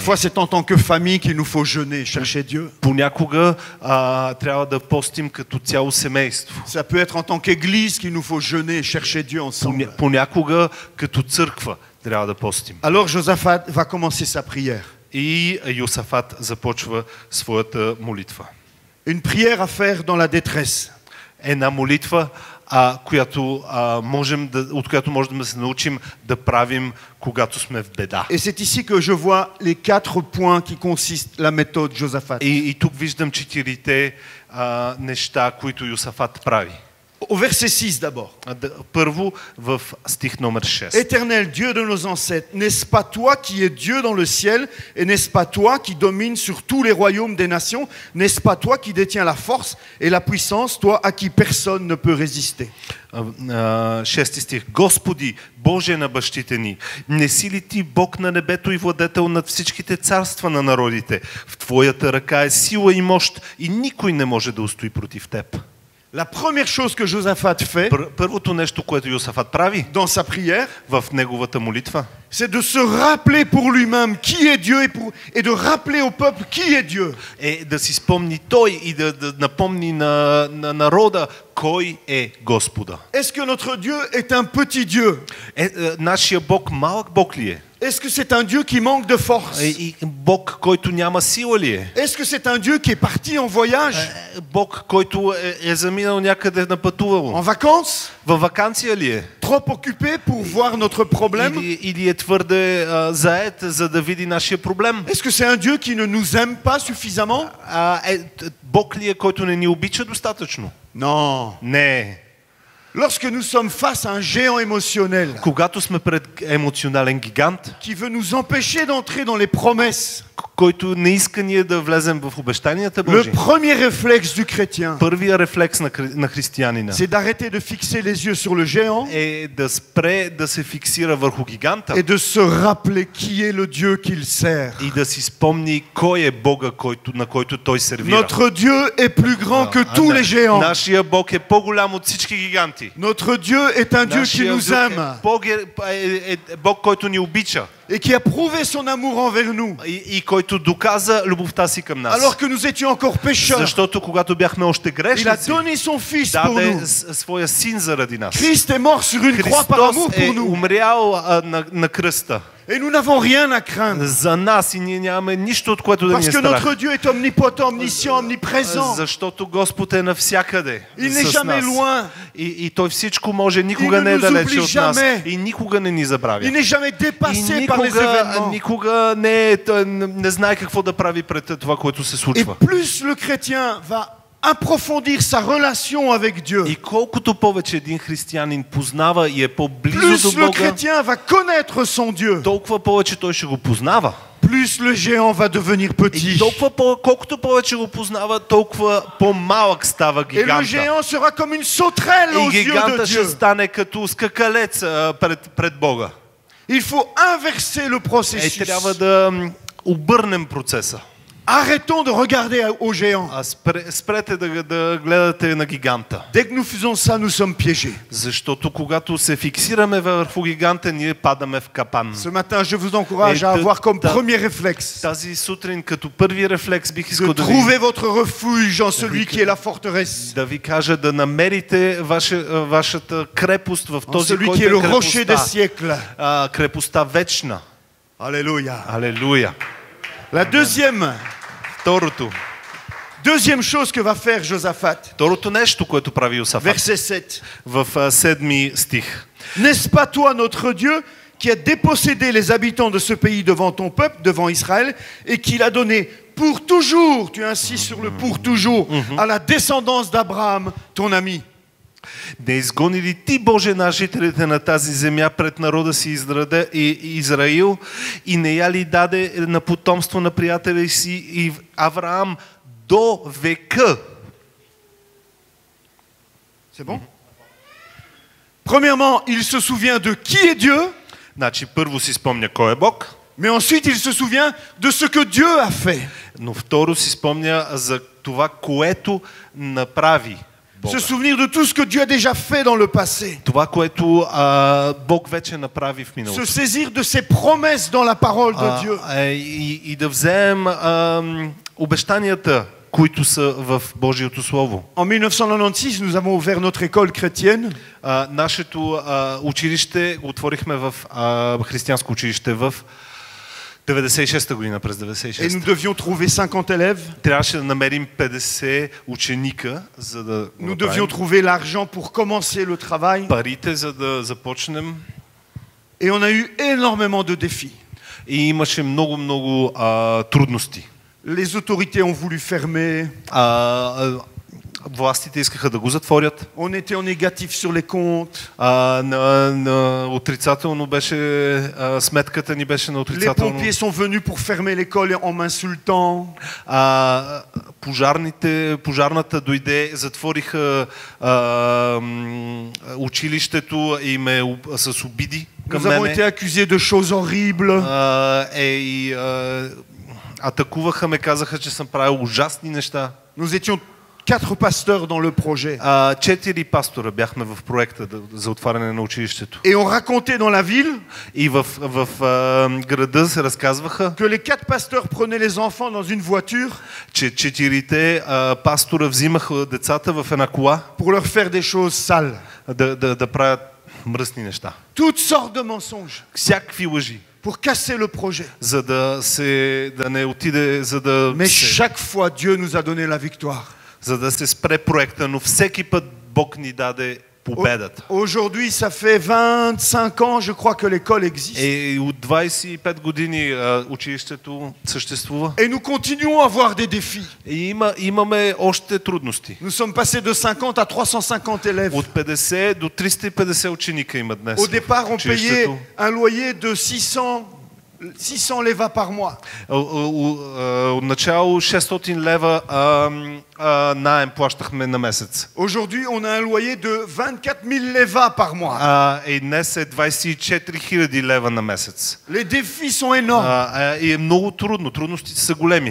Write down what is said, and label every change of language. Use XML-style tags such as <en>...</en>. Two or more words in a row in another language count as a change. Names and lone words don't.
<fr>Parfois c'est en tant que famille qu'il nous faut jeûner, chercher Dieu.</fr> <bg>Понякога трябва да постим като цяло семейство.</bg> <fr>Ça peut être en tant qu'église qu'il nous faut jeûner, chercher Dieu ensemble.</fr> <bg>Понякога като църква трябва да постим.</bg> <fr>Alors Josaphat va commencer sa prière.</fr> <bg>И Йосафат започва своята молитва.</bg> <fr>Une prière à faire dans la détresse.</fr> <bg>Една молитва от която можем да се научим да правим, когато сме в беда.</bg> <fr>Et c'est ici que je vois les 4 points qui consistent la méthode Josaphat.</fr> <bg>И тук виждам 4 неща, които Йосафат прави.</bg> <fr>Au verset 6 d'abord.</fr> <bg>Първо в стих номер 6.</bg> <fr>Éternel Dieu de nos ancêtres, n'est-ce pas toi qui es Dieu dans le ciel, et n'est-ce pas toi qui domines sur tous les royaumes des nations, n'est-ce pas toi qui détiens la force et la puissance, toi à qui personne ne peut résister?</fr> <bg>6 стих. Господи, Боже на бащите ни, не си ли ти Бог на небето и владетел над всичките царства на народите? В Твоята ръка е сила и мощ и никой не може да устои против Теб.</bg> <fr>La première chose que Josaphat fait</fr> <bg>Първото нещо, което Йосафат прави</bg> <fr>dans sa prière,</fr> <bg>в неговата молитва,</bg> <fr>c'est de se rappeler pour lui-même qui est Dieu et de rappeler au peuple qui est Dieu.</fr> <bg>е да си спомни той и да напомни на народа кой е Господа.</bg> <fr>Est-ce que notre Dieu est un petit Dieu?</fr> <bg>Нашия Бог малък Бог ли е?</bg> <fr>Est-ce que c'est un Dieu qui manque de force?</fr> <bg>И Бог, който няма сила ли е?</bg> <fr>Est-ce que c'est un Dieu qui est parti en voyage?</fr> <bg>Бог, който е заминал някъде на пътувало?</bg> <fr>En vacances?</fr> <bg>Във ваканция ли е?</bg> <fr>Trop occupé pour voir notre problème?</fr> <bg>Или е твърде заед, за да види нашия проблем?</bg> <fr>Est-ce que c'est un Dieu qui ne nous aime pas suffisamment?</fr> <bg>Бог ли е, който не ни обича достатъчно?</bg> <fr>Non.</fr> <bg>Не.</bg> <fr>Lorsque nous sommes face à un géant émotionnel</fr> <bg>Когато сме пред емоционален гигант,</bg> <fr>qui veut nous empêcher d'entrer dans les promesses,</fr> <bg>който не иска ние да влезем в обещанията</bg> <fr>le</fr> <bg>Божи.</bg> <fr>premier réflexe du chrétien,</fr> <bg>Първия рефлекс на християнина</bg> <fr>c'est d'arrêter de fixer les yeux sur le géant</fr> <bg>е да спре да се фиксира върху гиганта</bg> <fr>et de se rappeler qui est le Dieu qu'il sert.</fr> <bg>и да си спомни кой е Бога, на който той сервира.</bg> <fr>Notre Dieu est plus grand que tous les géants.</fr> <bg>Нашия Бог е по-голям от всички гиганти.</bg> <fr>Notre Dieu est un Dieu qui nous aime</fr> <bg>Бог, който ни обича</bg> <fr>et qui a prouvé son amour envers nous</fr> <bg>и който доказа любовта си към нас.</bg> <fr>alors que nous étions encore pécheurs.</fr> <bg>Защото когато бяхме още</bg> <fr>Il a</fr> <bg>грешници,</bg> <fr>donné son fils pour</fr> <bg>даде</bg> <fr>nous.</fr> <bg>своя син заради нас.</bg> <fr>Christ est mort sur une croix par amour</fr> <bg>Христос е</bg> <fr>pour nous.</fr> <bg>умрял на кръста</bg> <fr>Et nous n'avons rien à craindre.</fr> <bg>за нас и ние нямаме нищо, от което да ни</bg> <fr>Parce</fr> <bg>е</bg> <fr>que</fr> <bg>страх.</bg> <fr>notre Dieu est omnipotent, omniscient, omniprésent.</fr> <bg>Защото Господ е навсякъде</bg> <fr>Il n'est</fr> <bg>с</bg> <fr>jamais</fr> <bg>нас.</bg> <fr>loin.</fr> <bg>И Той всичко може, никога</bg> <fr>Il ne</fr> <bg>не е</bg> <fr>nous</fr> <bg>далече</bg> <fr>oublie</fr> <bg>от нас.</bg> <fr>jamais.</fr> <bg>И никога не ни забравя.</bg> <fr>Il n'est jamais</fr> <bg>И</bg> <fr>dépassé par les événements.</fr> <bg>никога не знае какво да прави пред това, което се</bg> <fr>Et</fr> <bg>случва.</bg> <fr>plus le chrétien va approfondir sa relation avec Dieu,</fr> <bg>И колкото повече един християнин познава и е по-близо</bg> <fr>plus</fr> <bg>до</bg> <fr>le</fr> <bg>Бога,</bg> <fr>chrétien va connaître son Dieu,</fr> <bg>толкова повече той ще го познава.</bg> <fr>plus le géant va devenir</fr> <bg>И</bg> <fr>petit.</fr> <bg>колкото повече го познава, толкова по-малък става</bg> <fr>Et le</fr> <bg>гиганта.</bg> <fr>géant sera comme une sauterelle aux</fr> <bg>И</bg> <fr>yeux de</fr> <bg>гиганта ще</bg> <fr>Dieu.</fr> <bg>стане като скакалец пред Бога.</bg> <fr>Il faut inverser le processus.</fr> <bg>Трябва да обърнем процеса.</bg> <fr>Arrêtons de regarder au géant.</fr> <bg>Спрете да гледате на гиганта.</bg> <fr>Dès que nous faisons ça, nous sommes piégés.</fr> <bg>Защото когато се фиксираме върху гиганта, ние падаме в капан.</bg> <fr>Ce matin, je vous encourage à avoir comme premier réflexe</fr> <bg>Тази сутрин като първи рефлекс бих</bg> <fr>de</fr> <bg>искал</bg> <fr>trouver votre refuge en celui qui est la forteresse,</fr> <bg>да ви кажа да намерите вашата крепост в</bg> <fr>en</fr> <bg>този,</bg> <fr>celui</fr> <bg>който</bg> <fr>qui est le</fr> <bg>е</bg> <fr>rocher des</fr> <bg>крепостта.</bg> <fr>siècles.</fr> <bg>Крепостта вечна.</bg> <fr>Alléluia.</fr> <bg>Алелуя.</bg> <fr>La</fr> <bg>Второто</bg> <fr>chose que va faire Josaphat,</fr> <bg>Второто нещо, което прави Йосафат</bg> <fr>verset 7.</fr> <bg>в 7 стих.</bg> <fr>N'est-ce pas toi, notre Dieu, qui a dépossédé les habitants de ce pays devant ton peuple, devant Israël, et qui l'a donné pour toujours, tu insistes sur le pour toujours, à la descendance d'Abraham, ton ami?</fr> <bg>Не изгони ли ти, Боже, на жителите на тази земя пред народа си Израил и не я ли даде на потомство на приятеля си Авраам до века?</bg> <fr>C'est bon? Premièrement, il se souvient de qui est Dieu,</fr> <bg>Значи първо си спомня кой е Бог,</bg> <fr>mais ensuite il se souvient de ce que Dieu a fait.</fr> <bg>но второ си спомня за това, което направи Бога.</bg> <fr>Se souvenir de tout ce que Dieu a déjà fait dans le passé.</fr> <bg>Това, което Бог вече направи в миналото.</bg> <fr>Se saisir de ses promesses dans la parole de Dieu.</fr> <bg>И да вземем обещанията, които са в Божието Слово.</bg> <fr>En 1996, nous avons ouvert notre école chrétienne.</fr> <bg>Нашето училище отворихме в християнско училище в 96-та година, през</bg> <fr>Et nous</fr> <bg>96-та.</bg> <fr>devions trouver 50 élèves.</fr> <bg>Трябваше да намерим 50 ученика, за да го</bg> <fr>Nous devions</fr> <bg>направим.</bg> <fr>trouver l'argent pour commencer le travail.</fr> <bg>Парите, за да започнем.</bg> <fr>Et on a eu énormément de défis.</fr> <bg>И имаше много трудности.</bg> <fr>Les autorités ont voulu fermer.</fr> <bg>Властите искаха да го затворят.</bg> <fr>On était en négatif sur les comptes.</fr> <bg>Отрицателно беше, сметката ни беше на</bg> <fr>Les</fr> <bg>отрицателно.</bg> <fr>pompiers sont venus pour fermer l'école en m'insultant.</fr> <bg>Пожарната дойде, затвориха училището и с обиди към</bg> <fr>Nous avons été</fr> <bg>мене.</bg> <fr>accusés de choses horribles.</fr> <bg>Атакуваха ме, казаха, че съм правил ужасни неща.</bg> <fr>Nous étions 4 pasteurs dans le projet.</fr> <bg>4 пастора бяхме в проекта за отваряне на училището.</bg> <fr>Et on racontait dans la ville</fr> <bg>И в града се разказваха,</bg> <fr>que les 4 pasteurs prenaient les enfants dans une voiture</fr> <bg>че 4 пастора взимаха децата в една кола</bg> <fr>pour leur faire des choses sales.</fr> <bg>да правят мръсни неща.</bg> <fr>Toutes sortes de mensonges</fr> <bg>Всякакви лъжи,</bg> <fr>pour casser le projet.</fr> <bg>за да не отиде,</bg> <fr>Mais chaque fois, Dieu nous a donné la victoire.</fr> <bg>за да се спре проекта, но всеки път Бог ни даде победата.</bg> <fr>Aujourd'hui, ça fait 25 ans, je crois que l'école existe.</fr> <bg>И от 25 години училището съществува.</bg> <fr>Et nous continuons à avoir des défis.</fr> <bg>И имаме още трудности.</bg> <fr>Nous sommes passés de 50 à 350 élèves.</fr> <bg>От 50 до 350 ученика има днес.</bg> <fr>Au départ, on payait</fr> <bg>училището.</bg> <fr>un loyer de 600 leva par mois.</fr> <bg>Отначало 600 лева наем плащахме на месец.</bg> <fr>Aujourd'hui, on a un loyer de 24 000 leva par mois.</fr> <bg>И днес е 24 000 лева на месец.</bg> <fr>Les défis sont énormes.</fr> <bg>И е много трудно, трудностите са големи.</bg>